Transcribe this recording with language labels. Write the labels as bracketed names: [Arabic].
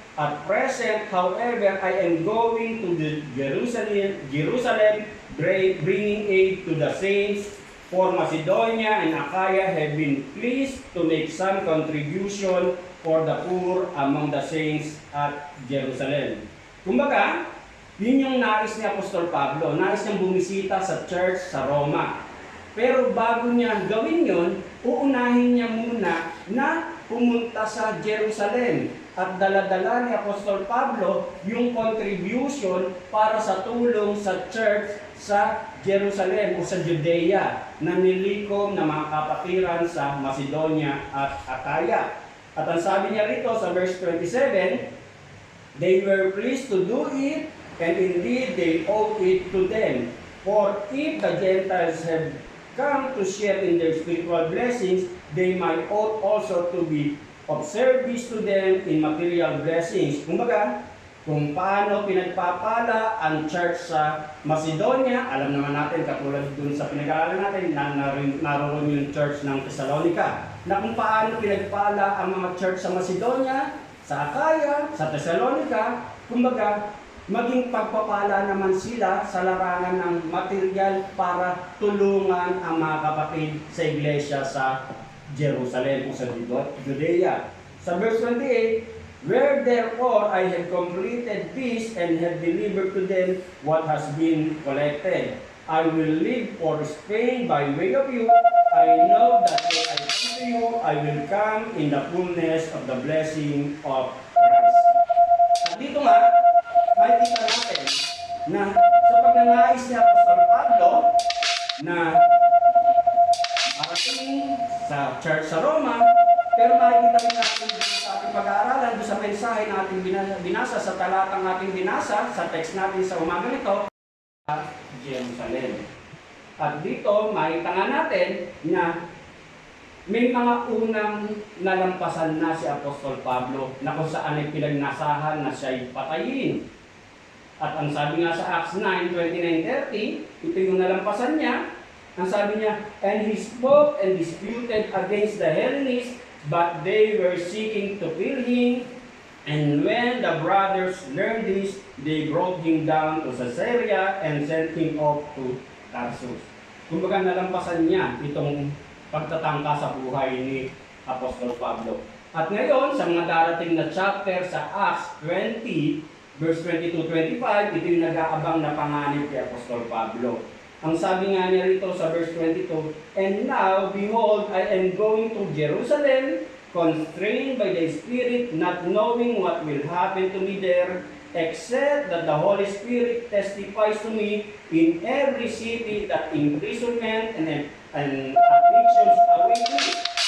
[English] At present, however, I am going to the Jerusalem, bringing aid to the saints. For Macedonia and Achaia have been pleased to make some contribution for the poor among the saints at Jerusalem." [Filipino] Kumbaga, yun yung nais ni Apostol Pablo. Nais niyang bumisita sa church sa Roma. Pero bago niya gawin yun, uunahin niya muna na pumunta sa Jerusalem. At dala-dala ni Apostol Pablo yung contribution para sa tulong sa church sa Jerusalem o sa Judea na nilikom na mga kapatiran sa Macedonia at Achaia. At ang sabi niya rito sa [English] verse 27, "They were pleased to do it, and indeed they owe it to them. For if the Gentiles have come to share in their spiritual blessings, they might ought also to be of service to them in material blessings." [Filipino] Kumbaga, kung paano pinagpapala ang church sa Macedonia, alam naman natin, katulad dun sa pinag-aaralan natin, naroon yung church ng Thessalonica, na kung paano pinagpala ang mga church sa Macedonia, sa Achaia, sa Thessalonica, kumbaga, maging pagpapala naman sila sa larangan ng material para tulungan ang mga kapatid sa iglesia sa Jerusalem o sa Judea. [English] Sa verse 28, "Where therefore I have completed this and have delivered to them what has been collected, I will leave for Spain by way of you. I know that when I come to you, I will come in the fullness of the blessing of Christ." [Filipino] At dito nga, makikita natin na sa pagnanais ni Apostol Pablo na marating sa church sa Roma, pero makikita rin natin sa ating pag-aaralan, doon sa mensahe natin binasa, sa talatang natin binasa, sa text natin sa umaga nito, sa Jerusalem. At dito, makikita nga natin na may mga unang nalampasan na si Apostol Pablo na kung saan ay pinagnasahan na siya'y patayin. At ang sabi nga sa Acts 9:29-30, ito yung nalampasan niya. Ang sabi niya, [English] "And he spoke and disputed against the Hellenists, but they were seeking to kill him. And when the brothers learned this, they brought him down to Caesarea and sent him off to Tarsus." [Filipino] Kumbaga nalampasan niya itong pagtatangka sa buhay ni Apostol Pablo. At ngayon, sa mga darating na chapter sa Acts 20, verse 22-25, ito yung nag-aabang na panganib kay Apostol Pablo. Ang sabi nga niya rito sa [English] verse 22, "And now, behold, I am going to Jerusalem, constrained by the Spirit, not knowing what will happen to me there, except that the Holy Spirit testifies to me in every city that imprisonment and afflictions await me.